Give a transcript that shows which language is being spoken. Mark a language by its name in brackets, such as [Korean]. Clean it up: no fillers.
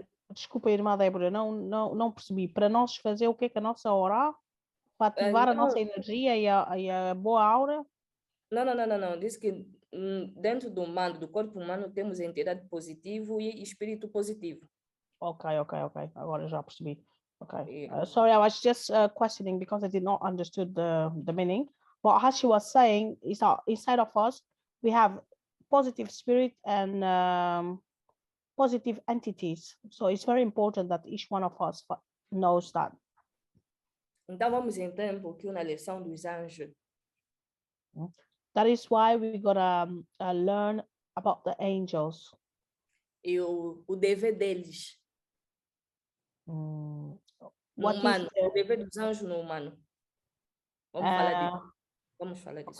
[Portuguese] Desculpa, irmã Débora, não percebi. Para nós fazer o que é que a nossa aura? Para ativar a nossa energia e a boa aura? Não. Diz que dentro do humano, do corpo humano, temos entidade positivo e espírito positivo. Okay. Agora já percebi. Okay. [English] Yeah. Sorry, I was just questioning because I did not understood the meaning. But as she was saying, is that inside of us we have positive spirit and positive entities. So it's very important that each one of us knows that. [Portuguese] Então vamos entrar um pouquinho na lição dos anjos. [English] That is why we gotta learn about the angels. [Portuguese] E o dever deles. No humano, o dever dos anjos no humano. Vamos falar disso. Vamos falar disso.